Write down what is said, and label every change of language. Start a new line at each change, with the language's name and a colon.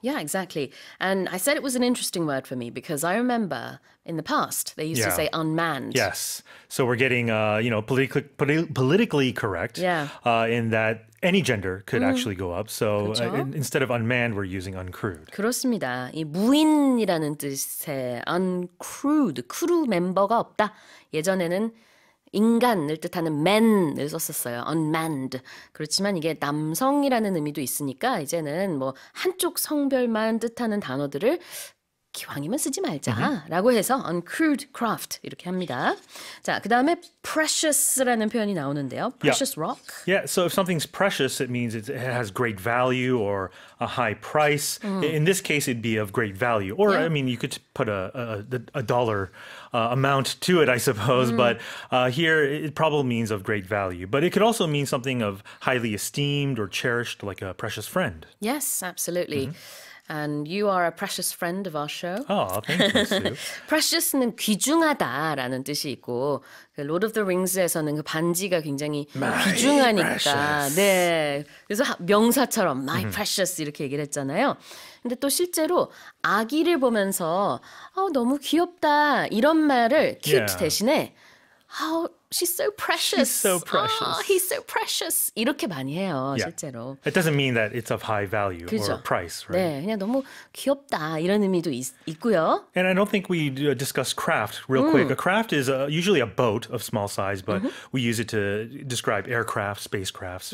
English: Yeah, exactly. And I said it was an interesting word for me because I remember in the past they used to Yeah. say unmanned. Yes. So we're getting, politically correct Yeah. in that any gender could actually go up. So
Korean: 그렇죠.
English: instead of unmanned, we're using uncrewed.
Korean: 그렇습니다. 이 무인이라는 뜻의 uncrewed, 크루 멤버가 없다. 예전에는 인간을 뜻하는 man을 썼었어요.
English: unmanned.
Korean: 그렇지만 이게 남성이라는 의미도 있으니까 이제는 뭐 한쪽 성별만 뜻하는 단어들을 기왕이면 쓰지 말자라고 해서 uncrewed craft 이렇게 합니다. 자, 그 다음에 precious라는 표현이 나오는데요.
English: precious rock. Yeah, so if something's precious, it means it has great value or a high price. In this case, it'd be of great value. Or, Yeah. I mean, you could put a dollar amount to it, I suppose. But here, it probably means of great value. But it could also mean something of highly esteemed or cherished, like a precious friend. Yes, absolutely. And you are a precious friend of our show. Oh, thank you, Sue.
Korean: Precious는 귀중하다라는 뜻이 있고 그 Lord of the Rings에서는 그 반지가 굉장히 귀중하니까
English: precious.
Korean: 네 그래서 명사처럼
English: my precious
Korean: 이렇게 얘기를 했잖아요. 근데 또 실제로 아기를 보면서 너무 귀엽다 이런 말을 cute
English: Yeah.
Korean: 대신에
English: she's so precious. She's so precious. He's so precious.
Korean: 이렇게 많이 해요,
English: Yeah.
Korean: 실제로.
English: It doesn't mean that it's of high value
Korean: 그죠?
English: or price, right?
Korean: 네, 그냥 너무 귀엽다 이런 의미도 있고요.
English: And I don't think we discussed craft real quick. A craft is usually a boat of small size, but we use it to describe aircraft, spacecrafts,